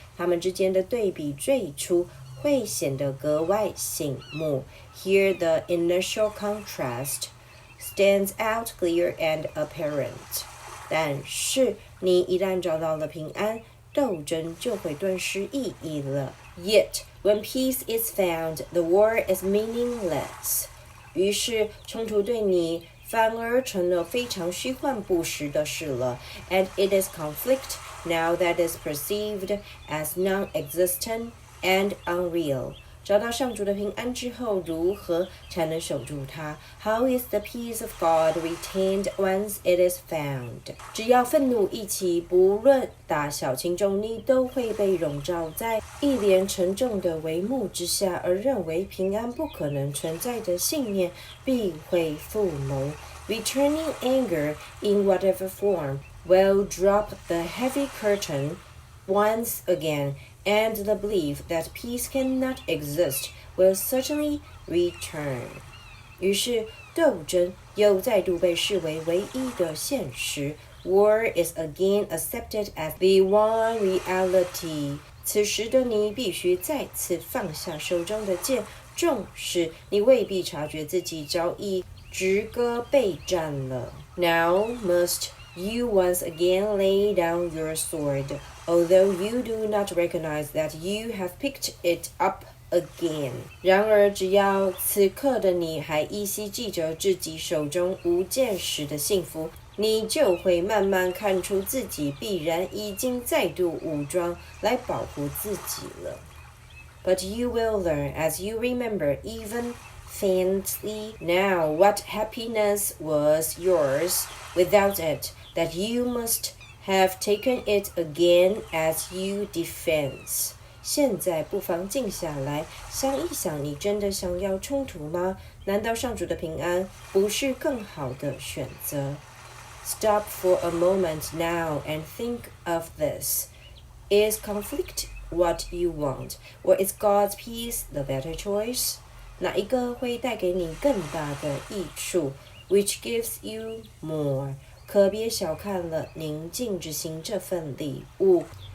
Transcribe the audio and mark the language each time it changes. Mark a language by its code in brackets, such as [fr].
[zh] 他们之间的对比最初会显得格外醒目。 [en] Here the initial contrast stands out clear and apparent. [zh] 但是你一旦找到了平安，斗争就会顿失意义了。 [en] Yet, when peace is found, the war is meaningless. [zh] 于是冲突对你反而成了非常虚幻不实的事了。 [en] And it is conflict now that is perceived as non-existent and unreal. [zh] 找到上主的平安之后，如何才能守住它？ [en] How is the peace of God retained once it is found? [zh] 只要愤怒一起，不论大小轻重，你都会被笼罩在一连沉重的帷幕之下，而认为平安不可能存在的信念必会复萌。 [en] Returning anger in whatever form will drop the heavy curtain once again.And the belief that peace cannot exist will certainly return. [zh] 于是，斗争又再度被视为唯一的现实。 [en] War is again accepted as the one reality. [zh] 此时的你必须再次放下手中的剑，纵使你未必察觉自己早已直戈备战了。 [en] Now must you once again lay down your sword.Although you do not recognize that you have picked it up again. [zh] 然而，只要此刻的你还依稀记着自己手中无剑时的幸福，你就会慢慢看出自己必然已经再度武装来保护自己了。 [en] But you will learn as you remember even faintly now what happiness was yours without it, that you must.have taken it again as you defense. [zh] 现在不妨静下来，想一想，你真的想要冲突吗？难道上主的平安不是更好的选择？ [en] Stop for a moment now and think of this. Is conflict what you want, or is God's peace the better choice? [zh] 哪一个会带给你更大的益处 ？ [en] Which gives you more? [zh] 可别小看了宁静之心这份礼物。